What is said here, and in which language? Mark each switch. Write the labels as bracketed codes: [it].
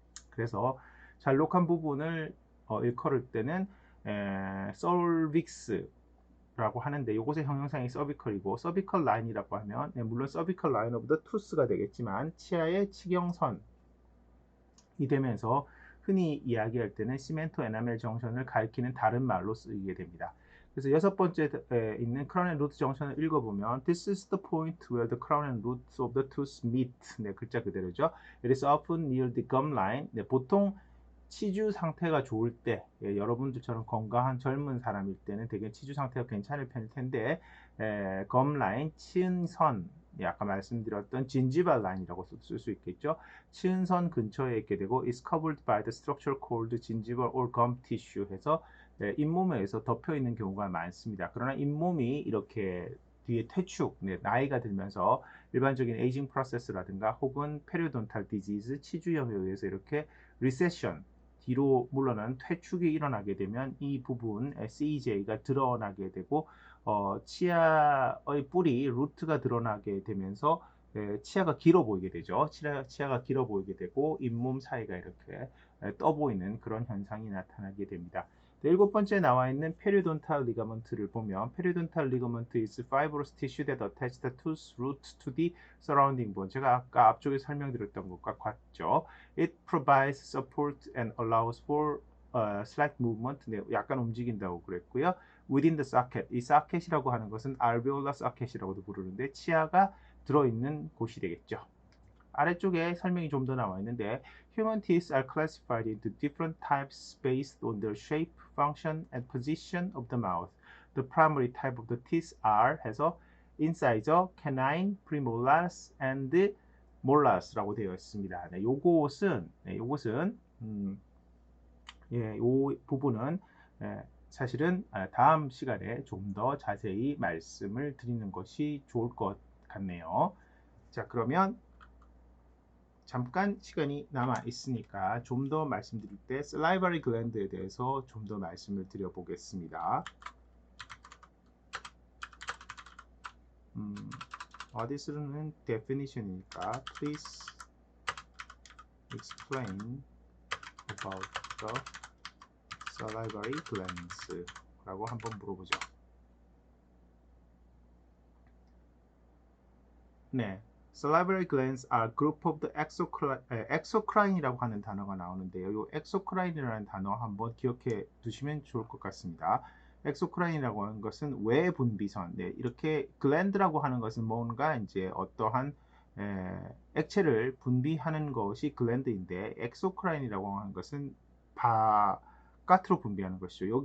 [ko] 그래서 잘록한 부분을 일컬을 때는 cervix라고 하는데 이것의 형용사형이 cervical이고 cervical line이라고 하면 물론 [en] cervical line of the tooth [ko] 가 되겠지만 치아의 치경선이 되면서 흔히 이야기할 때는 시멘토 에나멜 정션을 가리키는 다른 말로 쓰이게 됩니다. 그래서 여섯 번째 있는 crown and root 정션을 읽어보면 [en] This is the point where the crown and roots of the tooth meet. [ko] 네, 글자 그대로죠. [en] It is often near the gum line. [ko] 네, 보통 치주 상태가 좋을 때 여러분들처럼 건강한 젊은 사람일 때는 되게 치주 상태가 괜찮을 편일 텐데 gum line, 치은선 아까 말씀드렸던 gingival line이라고 쓸 수 있겠죠. 치은선 근처에 있게 되고 [en] is covered by the structure called gingival or gum tissue [ko] 해서 잇몸에서 덮여 있는 경우가 많습니다. 그러나 잇몸이 이렇게 뒤에 퇴축, 나이가 들면서 일반적인 에이징 프로세스라든가 혹은 페리오돈탈 디지즈, 치주염에 의해서 이렇게 리세션, 뒤로 물러나는 퇴축이 일어나게 되면 이 부분 CEJ가 드러나게 되고 치아의 뿌리, 루트가 드러나게 되면서 치아가 길어 보이게 되죠. 치아가 길어 보이게 되고 잇몸 사이가 이렇게 떠 보이는 그런 현상이 나타나게 됩니다. 일곱 번째 나와 있는 페리오돈탈 리가먼트를 보면 페리오돈탈 리가먼트 [en] is fibrous tissue that attach the tooth root to the surrounding bone. [ko] 제가 아까 앞쪽에 설명드렸던 것과 같죠. [en] It provides support and allows for slight movement. [ko] 네, 약간 움직인다고 그랬고요. [en] Within the socket. [ko] 이 socket이라고 하는 것은 alveolar socket이라고도 부르는데 치아가 들어있는 곳이 되겠죠. 아래쪽에 설명이 좀 더 나와 있는데 [en] Human teeth are classified into different types based on their shape, function, and position of the mouth. The primary type of the teeth are [ko] 해서 [en] incisor, canine, premolars, and molars라고 [ko] 되어 있습니다. 네, 요것은 요 부분은 사실은 다음 시간에 좀 더 자세히 말씀을 드리는 것이 좋을 것 같네요. 자, 그러면 잠깐 시간이 남아 있으니까 좀 더 말씀드릴 때 salivary gland에 대해서 좀 더 말씀을 드려보겠습니다. 어디서는 definition이니까 [en] please explain about the salivary glands [ko] 라고 한번 물어보죠. [en] 네, salivary glands are group of the exocrine이라고 [ko] 하는 단어가 나오는데요. 이 exocrine이라는 단어 한번 기억해 두시면 좋을 것 같습니다. exocrine이라고 하는 것은 외분비선. 네, 이렇게 gland라고 하는 것은 뭔가 이제 어떠한 액체를 분비하는 것이 gland인데 exocrine이라고 하는 것은 바깥으로 분비하는 것이죠.